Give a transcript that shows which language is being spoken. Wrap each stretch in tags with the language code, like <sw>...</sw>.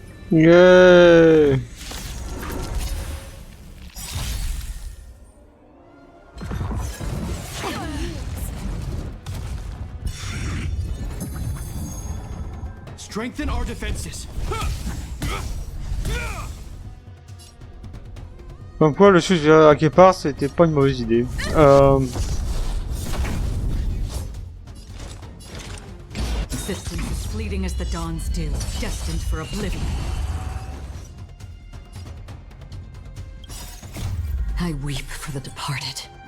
<en>Yeah. Strengthen our defenses.</en> <fr>Comme quoi, le switch à Kbps, c'était pas une mauvaise idée.</fr> <en>Existence is fleeting as the dawn still, destined for oblivion. I weep for the departed.</en>